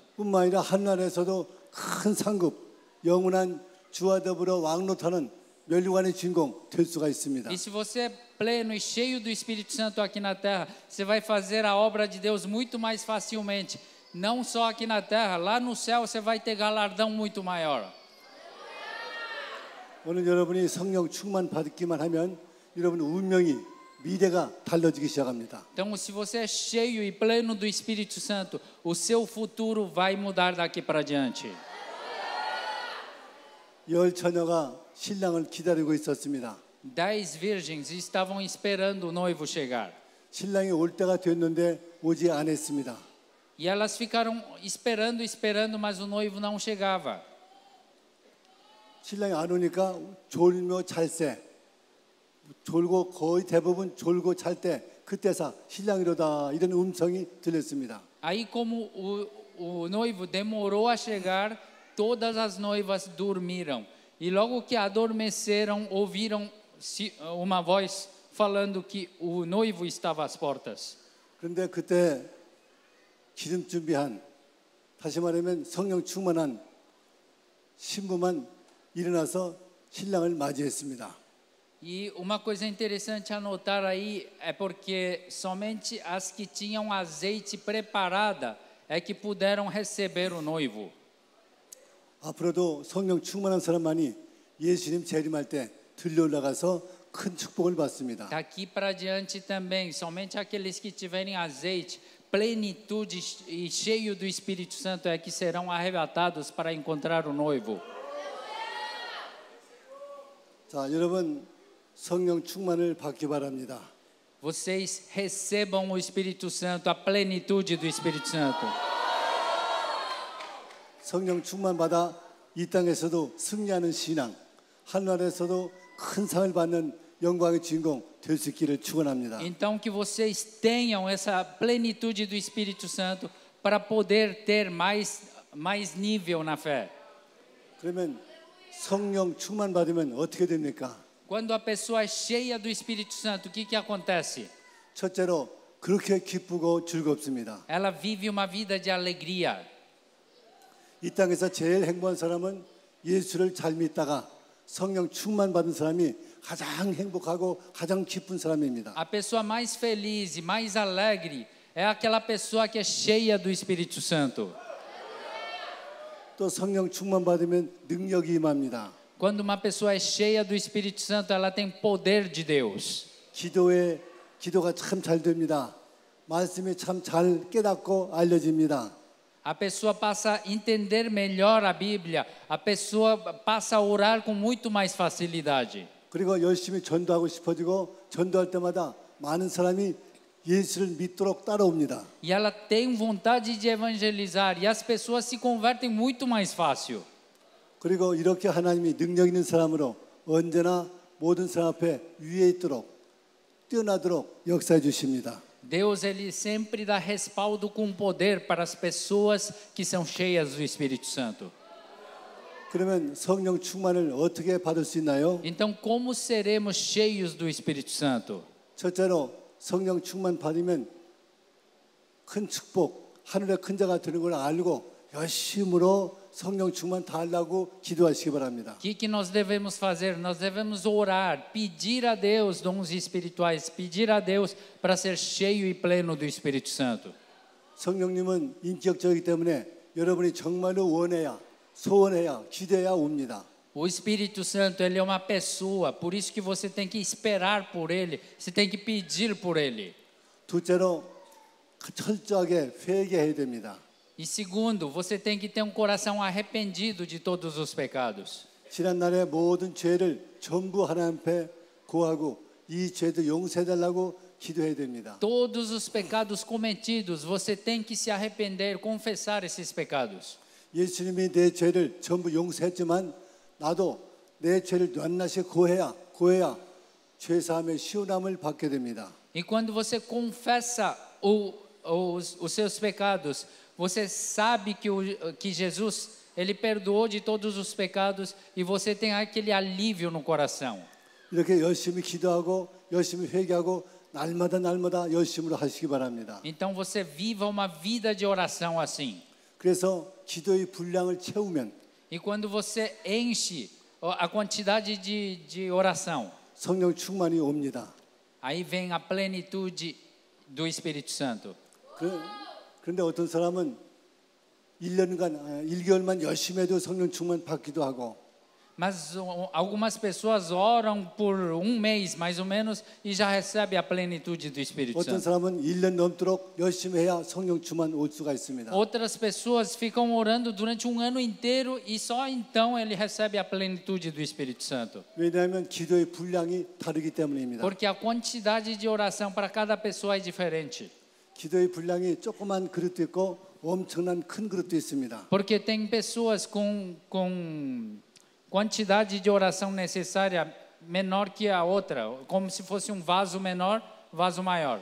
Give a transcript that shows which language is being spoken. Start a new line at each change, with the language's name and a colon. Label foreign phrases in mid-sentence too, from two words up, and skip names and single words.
Korean: 뿐만 아니라 한나라에서도 큰 상급, 영원한 주와 더불어 왕노타는 멸류관의 주인공 될 수가 있습니다.
Portuguese: E se você é pleno e cheio do Espírito Santo aqui na terra, você vai fazer a obra de Deus muito mais facilmente. Não só aqui na terra, lá no céu você vai ter galardão muito maior.
Korean: 오늘 여러분이 성령 충만 받기만 하면 여러분 운명이 미래가 달라지기 시작합니다.
Portuguese: Então, se você é cheio e pleno do Espírito Santo, o seu futuro vai mudar daqui para diante.
Korean: 열 처녀가 신랑을 기다리고 있었습니다.
Portuguese: 10 virgens estavam esperando o noivo chegar.
Korean: 신랑이 올 때가 됐는데 오지 않았습니다.
Portuguese: E elas ficaram esperando, mas o noivo não chegava.
Korean: 신랑이 안 오니까 졸며 잘 때, 졸고 거의 대부분 졸고 잘 때 그때사 신랑이로다 이런 음성이 들렸습니다.
Portuguese: Aí como o noivo demorou a chegar, todas as noivas dormiram. E logo que adormeceram, ouviram uma voz falando que o noivo estava às portas.
Korean: 그런데 그때 기름 준비한, 다시 말하면 성령 충만한 신부만 일어나서 신랑을 맞이했습니다.
Portuguese: E uma coisa interessante a notar aí é porque somente as que tinham azeite preparada é que puderam receber o noivo.
Korean: 앞으로도 성령 충만한 사람만이 예수님 재림할 때 들려 올라가서 큰 축복을 받습니다.
Portuguese: Daqui para diante também, somente aqueles que tiverem azeite, plenitude e cheio do Espírito Santo é que serão arrebatados para encontrar o noivo.
Korean: 자, 여러분 성령 충만을 받기 바랍니다.
Portuguese: Vocês recebam o Espírito Santo, a plenitude do Espírito Santo.
Korean: 성령 충만 받아 이 땅에서도 승리하는 신앙, 하늘에서도 큰 상을 받는 영광의 주인공 될 수 있기를 축원합니다.
Portuguese: Então que vocês tenham essa plenitude do Espírito Santo para poder ter mais nível na fé.
Korean: 그러면 성령 충만 받으면 어떻게 됩니까?
Portuguese: Quando a pessoa é cheia do Espírito Santo, o que acontece?
Korean: 첫째로 그렇게 기쁘고 즐겁습니다.
Portuguese: Ela vive uma vida de alegria.
Korean: 이 땅에서 제일 행복한 사람은 예수를 잘 믿다가 성령 충만 받은 사람이 가장 행복하고 가장 기쁜 사람입니다.
Portuguese: A pessoa mais feliz e mais alegre é aquela pessoa que é cheia do Espírito Santo.
Korean: 또 성령 충만 받으면 능력이 임합니다.
Portuguese: Quando uma pessoa é cheia do Espírito Santo, ela tem poder de Deus.
Korean: 기도가 참 잘 됩니다. 말씀이 참 잘 깨닫고 알려집니다.
Portuguese: A pessoa passa a entender melhor a Bíblia, a pessoa passa a orar com muito mais facilidade.
Korean: 그리고 열심히 전도하고 싶어지고 전도할 때마다 많은 사람이 예수를 믿도록 따라옵니다.
Portuguese: E ela tem vontade de evangelizar e as pessoas se convertem muito mais fácil.
Korean: 그리고 이렇게 하나님이 능력 있는 사람으로 언제나 모든 사람 앞에 위에 있도록 뛰어나도록 역사해 주십니다.
Portuguese: Deus ele sempre dá respaldo com poder para as pessoas que são cheias do Espírito Santo.
Korean: 그러면 성령 충만을 어떻게 받을 수 있나요?
Portuguese: Então, como seremos cheios do Espírito Santo?
Korean: 첫째로 성령 충만 받으면 큰 축복, 하늘의 큰 자가 되는 걸 알고 열심으로 성령 충만 다 하려고 기도하시기 바랍니다.
Portuguese: O que nós devemos fazer? Nós devemos orar, pedir a Deus dons espirituais, pedir a Deus para ser cheio e pleno do Espírito Santo.
Korean: 성령님은 인격적이기 때문에 여러분이 정말로 원해야, 소원해야, 기대해야 옵니다.
Portuguese: O Espírito Santo, ele é uma pessoa, por isso que você tem que esperar por ele, você tem que pedir por ele.
Korean: 둘째로 철저하게 회개해야 됩니다.
Portuguese: E segundo, você tem que ter um coração arrependido de todos os pecados.
Korean: 지난날의 모든 죄를 전부 하나님 앞에 고하고 이 죄도 용서해달라고 기도해야 됩니다.
Portuguese: Todos os pecados cometidos, você tem que se arrepender, confessar esses pecados.
Korean: 예수님이 내 죄를 전부 용서했지만 나도 내 죄를 낱낱이 고해야 죄 사함의 시원함을 받게 됩니다.
Portuguese: E quando você confessa os seus pecados, você sabe que Jesus, ele perdoou de todos os pecados e você tem aquele alívio no coração.
Korean: 이렇게 열심히 기도하고 열심히 회개하고 날마다 열심으로 하시기 바랍니다.
Portuguese: Então você viva uma vida de oração assim.
Korean: 그래서 기도의 분량을 채우면
Portuguese: E quando você enche a quantidade de oração,
Korean: 성령 충만이 옵니다.
Portuguese: aí vem a plenitude do Espírito Santo.
Korean: 그런데 어떤 사람은 1년간 1개월만 열심히 해도 성령 충만 받기도 하고
Portuguese: Mas algumas pessoas oram por um mês, mais ou menos, e já recebem a plenitude do Espírito
Korean: 어떤
Portuguese: Santo.
Korean: 사람은 1년 넘도록 열심히 해야 성령 충만 올 수가 있습니다.
Portuguese: Outras pessoas ficam orando durante um ano inteiro e só então ele recebe a plenitude do Espírito Santo.
Korean: 왜냐하면 기도의 분량이 다르기 때문입니다.
Portuguese: Porque a quantidade de oração para cada pessoa é diferente.
Korean: 기도의 분량이 조그만 그릇도 있고 엄청난 큰 그릇도 있습니다.
Portuguese: Porque tem pessoas com quantidade de oração necessária menor que a outra, como se fosse um vaso menor, vaso maior.